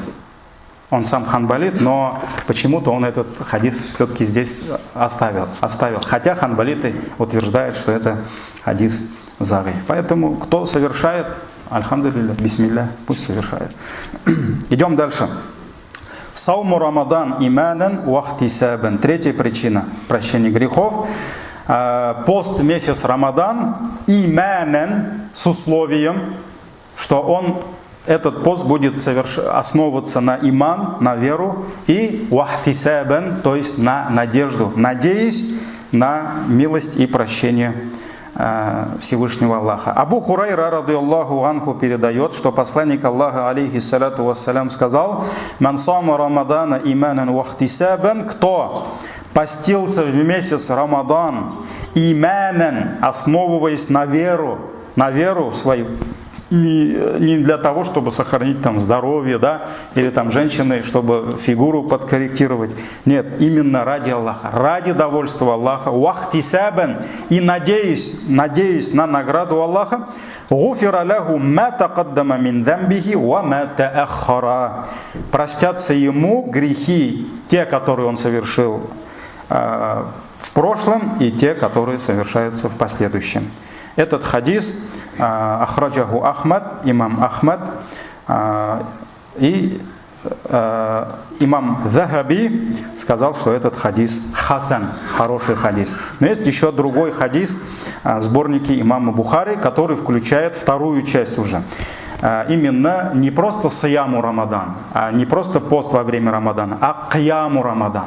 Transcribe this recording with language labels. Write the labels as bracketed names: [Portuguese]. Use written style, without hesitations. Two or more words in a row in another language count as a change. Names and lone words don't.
[Russian] Он сам ханбалит, но почему-то он этот хадис все-таки здесь оставил. Хотя ханбалиты утверждают, что это хадис зариф. Поэтому кто совершает, [Arabic] الحمد لله، بسم الله, [Russian] пусть совершает. Идем дальше. [Arabic] صوم رمضان إيمانا واحتسابا. [Russian] Третья причина прощения грехов. Пост месяц Рамадан иманан, с условием, что этот пост будет основываться на иман, на веру, и вахтисабан, то есть на надежду, надеясь на милость и прощение Всевышнего Аллаха. Абу Хурайра [Arabic] رضي الله عنه [Russian] передает, что посланник Аллаха [Arabic] عليه الصلاة والسلام [Russian] сказал: [Arabic] «من صام رمضان إيمانا واحتسابا», [Russian] кто постился в месяц Рамадан иманан, основываясь на веру свою, не для того, чтобы сохранить там здоровье, да, или там женщины, чтобы фигуру подкорректировать. Нет, именно ради Аллаха, ради довольства Аллаха, вахтисабан, и надеясь на награду Аллаха, [Arabic] غفر له ما تقدم من ذنبه وما تأخر. [Russian] Простятся ему грехи, те, которые он совершил в прошлом, и те, которые совершаются в последующем. Этот хадис ахраджаху Ахмад, имам Ахмад, и имам Захаби сказал, что этот хадис хасан, хороший хадис. Но есть еще другой хадис в сборнике имама Бухари, который включает вторую часть уже. Именно не просто сияму Рамадан, не просто пост во время Рамадана, а кияму Рамадан.